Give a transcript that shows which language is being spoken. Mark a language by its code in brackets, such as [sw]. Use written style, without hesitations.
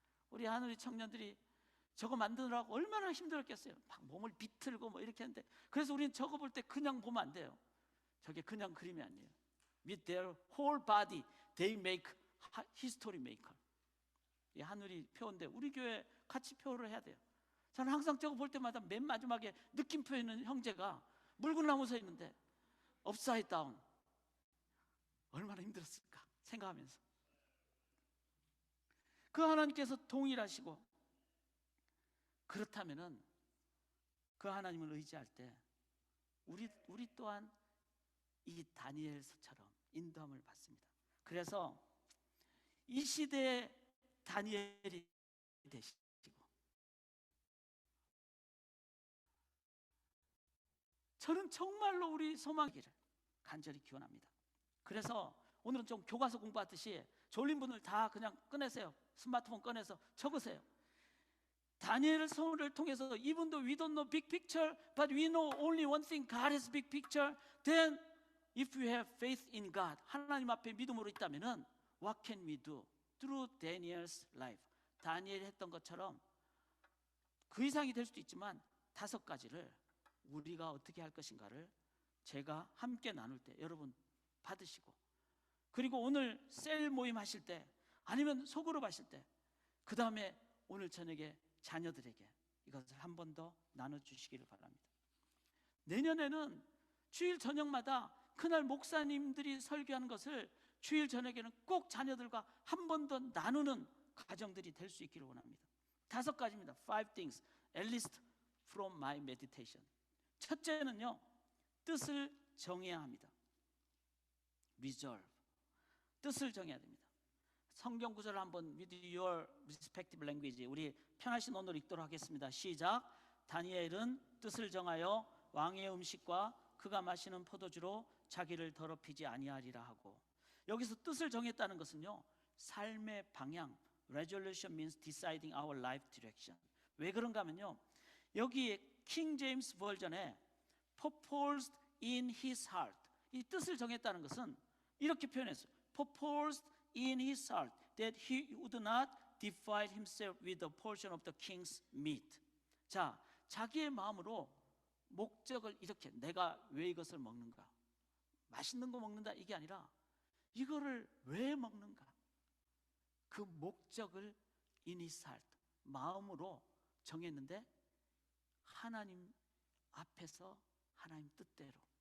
[ko] 우리 하늘의 청년들이 저거 만드느라고 얼마나 힘들었겠어요. 막 몸을 비틀고 뭐 이렇게 하는데, 그래서 우리는 저거 볼 때 그냥 보면 안 돼요. 저게 그냥 그림이 아니에요. [en] With their whole body, they make history maker. [ko] 이 하늘이 표인데 우리 교회 같이 표를 해야 돼요. 저는 항상 저거 볼 때마다 맨 마지막에 느낌표 있는 형제가 묽은 나무 서 있는데 업사이드 다운, 얼마나 힘들었을까 생각하면서, 그 하나님께서 동일하시고, 그렇다면은 그 하나님을 의지할 때 우리 또한 이 다니엘서처럼 인도함을 받습니다. 그래서 이 시대의 다니엘이 되시고 저는 정말로 우리 소망이기를 간절히 기원합니다. 그래서 오늘은 좀 교과서 공부하듯이 졸린 분들 다 그냥 꺼내세요. 스마트폰 꺼내서 적으세요. 다니엘의 서울을 통해서 [en] even though we don't know big picture, but we know only one thing, God has big picture. Then if we have faith in God, [ko] 하나님 앞에 믿음으로 있다면은 [en] what can we do? Through Daniel's life. [ko] 다니엘이 했던 것처럼 그 이상이 될 수도 있지만 5가지를 우리가 어떻게 할 것인가를 제가 함께 나눌 때 여러분 받으시고, 그리고 오늘 셀 모임 하실 때 아니면 소그룹 하실 때, 그 다음에 오늘 저녁에 자녀들에게 이것을 한 번 더 나눠주시기를 바랍니다. 내년에는 주일 저녁마다 그날 목사님들이 설교하는 것을 주일 저녁에는 꼭 자녀들과 한 번 더 나누는 가정들이 될 수 있기를 원합니다. 5가지입니다. [en] 5 things, at least from my meditation. [ko] 첫째는요, 뜻을 정해야 합니다. resolve. 뜻을 정해야 됩니다. 성경 구절을 한번 [en] with your respective language, [ko] 우리 편하신 언어로 읽도록 하겠습니다. 시작. 다니엘은 뜻을 정하여 왕의 음식과 그가 마시는 포도주로 자기를 더럽히지 아니하리라 하고, 여기서 뜻을 정했다는 것은요, 삶의 방향, [en] resolution means deciding our life direction. [ko] 왜 그런가 하면요, 여기 킹 제임스 버전에 [en] purposed in his heart, [ko] 이 뜻을 정했다는 것은 이렇게 표현했어요. [en] purposed in his heart that he would not defile himself with a portion of the king's meat. [ko] 자, 자기의 마음으로 목적을 이렇게, 내가 왜 이것을 먹는가, 맛있는 거 먹는다 이게 아니라 이거를 왜 먹는가, 그 목적을 in his heart, 마음으로 정했는데 하나님 앞에서 하나님 뜻대로.